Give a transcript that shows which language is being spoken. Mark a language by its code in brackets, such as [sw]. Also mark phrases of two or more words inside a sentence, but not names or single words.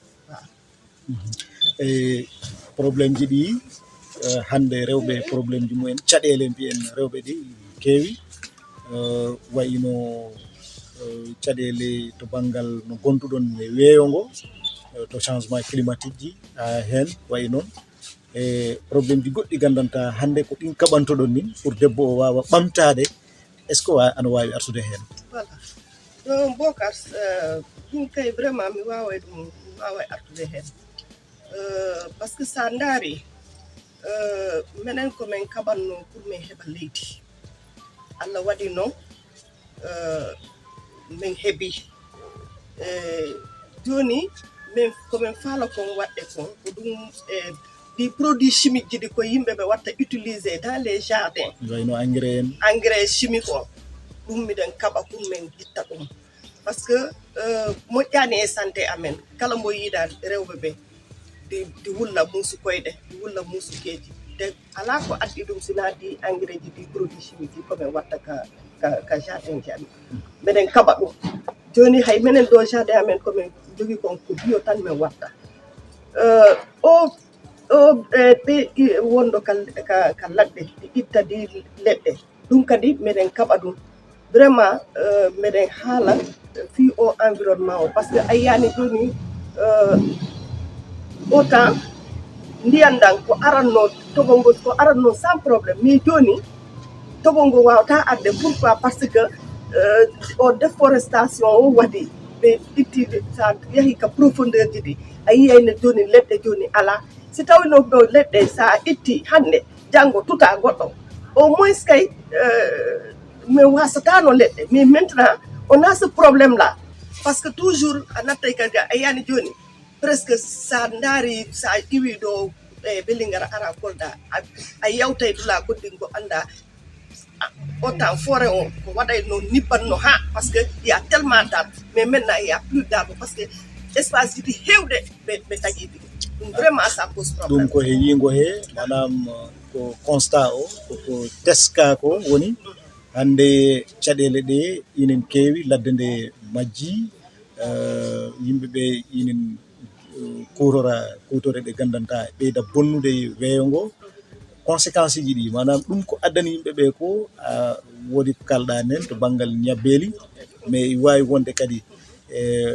[ff] e probléme ji ɗi hande rewɓe probléme ji mumen caɗele mbiyen rewɓe ɗi keewi wayno caɗele to banggal no gonduɗon e weeyo ngo to [fr] changement climatique [ff] ji hen wayi noon e probléme ji goɗɗi gandanta hande ko ɗin kaɓantoɗon nin pour debbo o wawa ɓamtade [fr] est ce que [ff] ana wawi artude hen. voilà ɗum Bocar ɗum kay vraiment mi wawa artude hen [fr] par ce que [ff] sa daari minen komin kaɓanno pour min heɓa leydi Allah waɗi noon min heeɓi joni min komin faala kon waɗɗe kon ko ɗum ɗi [fr] produit chimique [ff] ji ɗi ko yimɓeɓe watta [fr] utilisé dans les jardins [ff] wayno [fr] engrais chimique [ff] o ɗum miɗen kaɓa pour min itta ɗum [fr] par ce que [ff] moƴƴani e santé amen kala mbo yiiɗa rewɓe ɓe di wulla muusu koyɗe di wulla muusu keeji te ala ko addi ɗum sina di engrais ji ɗi [fr] produit chimique [ff] ji komin watta ka jardin ji amen miɗen kaɓa ɗum joni hay minen ɗo jardin amen komin jogui kon ko bio tan min watta ɓe wonɗo ka ladde ɗi itta di leɗɗe ɗum kadi miɗen kaɓa ɗum vraiment miɗen haala fi o environnement o [fr] par ce que [ff] a yiyani joni autant ndiyan ɗan ko aranno togol ngol ko aranno [fr] sans probléme mais [ff] joni togol ngol wawata arde pourquoi [fr] par ce que [ff] o déforestation o waɗi ɓe itti sa yeehi ka profondeur ji ɗi a yiyayno joni leɗɗe joni ala si tawino ɗo leɗɗe sa itti hande janggo tuta goɗɗo [fr] au moins [ff] kay min wasatano leɗɗe [fr] mais maintenant on a ce problème là par ce que toujours [ff] a nattay kadi a yiyani joni presque sa daari sa iwi ɗo e Welingara ara Kolda a yewtay dula goɗɗin go anda [fr] autant forêt [ff] o ko waɗayno nibbanno ha [fr] par ce que il y a tellement d'arbres mais maintenant il y a plus d'arbres parce que espace [ff] jiɗi hewɗe ɓe tagiɗi ɗum [fr] vraiment ça pose problème [ff] ɗum ko he yingo he manam ko constat o koko teska ko woni hande caɗele ɗe inen keewi ladde nde majji yimɓeɓe inen kutore ɗe gandanta ɓeyda bonnude weeyo ngo conséquence ji ɗi manam ɗum ko addani yimɓeɓe ko woodi ko kalɗa nen to banggal ñabbeli mais wawi wonde kadi